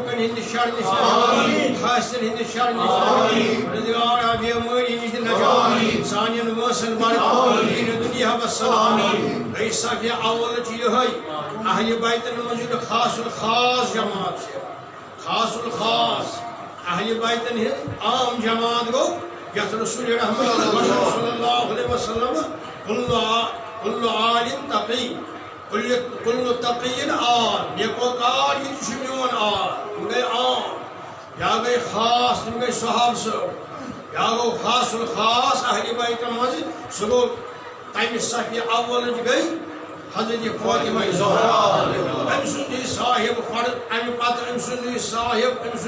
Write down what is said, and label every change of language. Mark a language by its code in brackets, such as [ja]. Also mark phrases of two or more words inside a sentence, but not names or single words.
[ks] حاصل ہند شر نشان روزگار بیماری نش نجات سانین وٲنٛسن برکت دیٖن دُنیا بسلام گٔے صفیہ اول چھِ یِہوٚے اہلِ بیتن منٛز یہِ خاص الخاص جماعت چھِ خاص الخاص اہلِ بیتن ہٕنٛز عام جماعت گوٚو یتھ رسول رحمت [ar] صلی اللہ علیہ وسلم کُلُّ عالم تقی کُلُّ تقی آل [ks] نیکوکار یہِ تہِ چھُ میون آل تِم گٔے عام یا گٔے خاص تِم گٔے صحابہٕ صٲب یا گوٚو خاص الخاص اہلِ بیتن منٛز سُہ گوٚو تمہِ صفیہ اولٕچ گٔے حضرت فاطمہ زہرا أمۍ سُنٛد یہِ صاحب فرد اَمہِ پتہٕ أمۍ سُنٛد یہِ صاحب أمۍ